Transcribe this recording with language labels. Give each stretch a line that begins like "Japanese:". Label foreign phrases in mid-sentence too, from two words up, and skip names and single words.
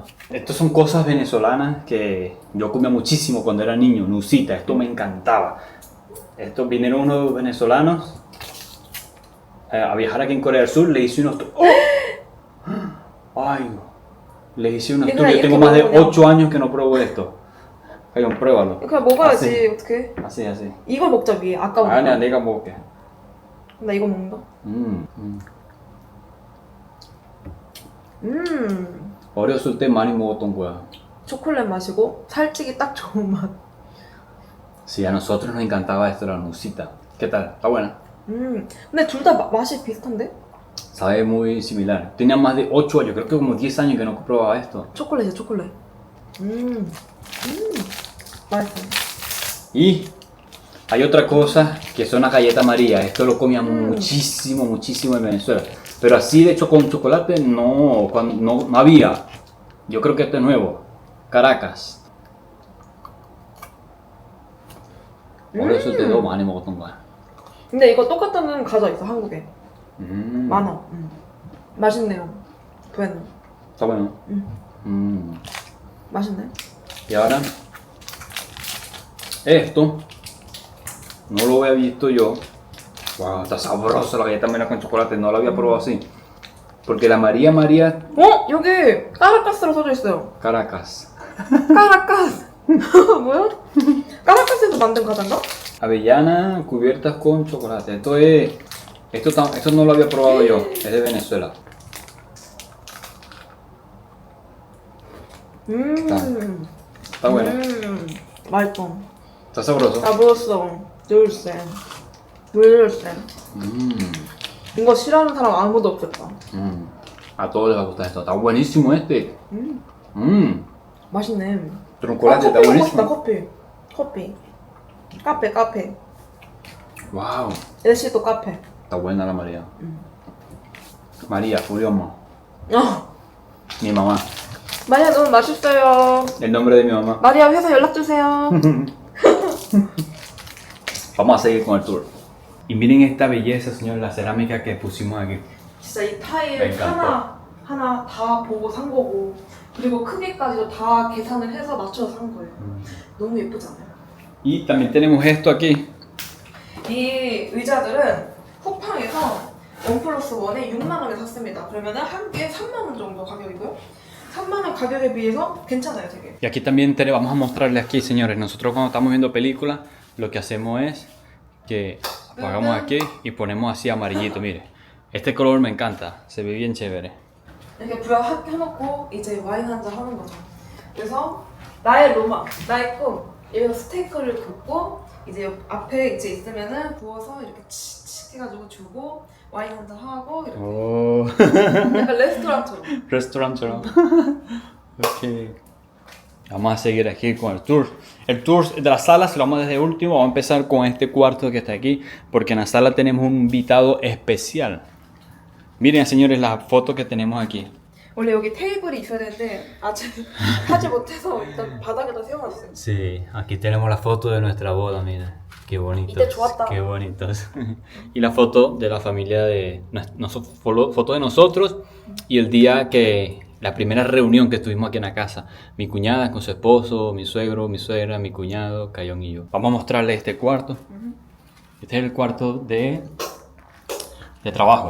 Spanish: Estas son cosas venezolanas que yo comía muchísimo cuando era niño. Nucita, esto me encantaba. Estos vinieron unos venezolanos a viajar aquí en Corea del Sur. Le hice unos... ¡Oh! ¡Ay! Le hice unos tours. Yo tengo más de 8 años que no pruebo esto. Cayón, pruébalo.
Korean: 그냥 먹어야지. 어떡해?
Spanish: Así.
Korean: 이걸 먹자 위에. 아까운 아니야, 거. 내가 먹을게. 나 이거 먹는다. 어렸을 때 많이 먹었던 거야. 초콜릿 마시고 살찌기 딱 좋은 맛.
Spanish: Sí, a nosotros nos encantaba esto, la nucita. ¿Qué tal? ¿Está buena?
Korean: 근데 둘 다 맛이 비슷한데?
Spanish: Sabe muy similar. Tenía más de 8 años, creo que como 10 años que no probaba esto.
Korean: 초콜릿이야, 초콜릿. 맛있어.
Spanish: Y hay otra cosa que son las galletas María. Esto lo comíamos muchísimo, muchísimo en Venezuela. Pero así de hecho con chocolate no había. Yo creo que esto es nuevo. Caracas.
Korean: 어렸을 때도 많이 먹었던 거야. 근데 이거 똑같은 과자 있어, 한국에. 많아. 맛있네요.
Spanish: bueno. Está bueno.
Korean: 맛있네.
Spanish: Y ahora, esto no lo había visto yo. Wow, está sabroso la galleta María con chocolate. No la había probado así. Porque la María María.
Korean: 여기 까라카스로 써져 있어요.
Spanish: Caracas.
Korean: 까라카스. 뭐야? 까라카스에서 만든 과자인가?
Spanish: Avellana cubiertas con chocolate. Esto no lo había probado yo. Es de Venezuela. Está bueno.
Korean: 맛있어.
Spanish: Está sabroso. sabroso. dulce. muy dulce.
Korean: 이거 싫어하는 사람 아무도 없겠다.
Spanish: A todos les va a gustar esto. Está buenísimo este.
Korean: 맛있네.
Spanish: Chocolate está
Korean: 커피 먹고 싶다,
Spanish: buenísimo.
Korean: 커피. 카페.
Spanish: Wow.
Korean: LC도 카페.
Spanish: Está buena la María. María, Julioma. Mi mamá.
Korean: 마리아 너무 맛있어요.
Spanish: El nombre de mi mamá.
Korean: 마리아 회사 연락주세요.
Spanish: Vamos a seguir con el tour. Y miren esta belleza, señor, la cerámica que pusimos aquí.
Korean: 진짜 이 타일 하나 다 보고 산 거고, 그리고 크기까지도 다 계산을 해서 맞춰서 산 거예요. 너무 예쁘지 않아요?
Spanish: Y también tenemos esto aquí.
Korean: 이 의자들은 쿠팡에서 1+1에 6만 원에 샀습니다. 그러면은 한 개에 3만 원 정도 가격이고요. 3만 원 가격에 비해서 괜찮아요, 되게.
Spanish: Y aquí también vamos a mostrarles aquí, señores. Nosotros cuando estamos viendo películas, lo que hacemos es que apagamos aquí y ponemos así amarillito. Mire, este color me encanta, se ve bien chévere.
Korean: 이렇게 부여해놓고 이제 와인 한잔 하는 거죠. 그래서 나의 로망, 나의 꿈, 여기서 스테이크를 굽고 이제 앞에 이제 있으면은 부어서 이렇게 칙칙 해가지고 주고 와인 한잔 하고 이렇게. Oh. 약간 레스토랑처럼.
Spanish: Restaurantero. Ok. Vamos a seguir aquí con el tour. El tour de la sala se lo vamos desde último. Vamos a empezar con este cuarto que está aquí, porque en la sala tenemos un invitado especial. Miren, señores, la foto que tenemos aquí.
Korean: 원래 여기 테이블이 있어야 되는데 아직 하지 못해서 일단 바닥에다 세워놨어요.
Spanish: Sí, aquí tenemos la foto de nuestra boda, miren. Qué bonitos.
Korean: 이때 좋았다.
Spanish: Qué bonitos. Y la foto de la familia de foto de nosotros y el día que la primera reunión que estuvimos aquí en la casa. Mi cuñada con su esposo, mi suegro, mi suegra, mi cuñado, Cayón y yo. Vamos a mostrarles este cuarto. Este es el cuarto de trabajo.